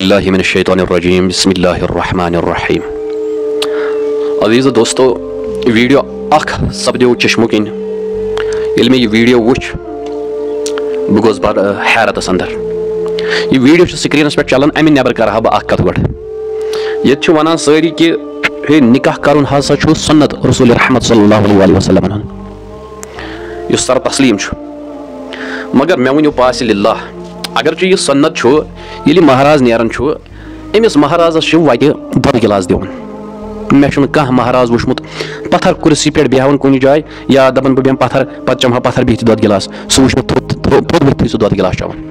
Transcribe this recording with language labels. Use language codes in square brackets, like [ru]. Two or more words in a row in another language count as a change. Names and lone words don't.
[ar] باللہ من الشیطان الرجیم بسم اللہ الرحمن الرحیم. [ks] عزیز دوستو ویڈیو اخ سپدیو چشمو کن یل میں یہ ویڈیو وچ بہ گوس بڑ حیرتس اندر. یہ ویڈیو سکرینس پہ چلان امہ نبر کرہا بہ اخ کت گۄڈٕ ییٚتہِ چھِ ونان سٲری کہ ہے نکاح کرُن ہسا چھُ سنت رسول رحمت [ar] صلی اللہ علیہ وسلم [ks] یُس سر تسلیم چھُ. مگر مےٚ ؤنِو پاسہِ للہ اگرچہ یہ سنت چھُ ییٚلہِ مہراز نیران چھُ أمِس مہرازس چھُ وتہِ دۄدٕ گِلاس دِوان. مےٚ چھُنہٕ کانٛہہ مہراز وٕچھمُت پتھر کُرسی پٮ۪ٹھ بیٚہوان کُنہِ جایہِ یا دپان بہٕ بیٚہمہٕ پتھر پتہٕ چمہٕ ہا پتھر بِہِتھ دۄدٕ گِلاس سُہ وٕچھ مےٚ تھوٚد ؤتھٕے سُہ دۄدٕ گِلاس چٮ۪وان.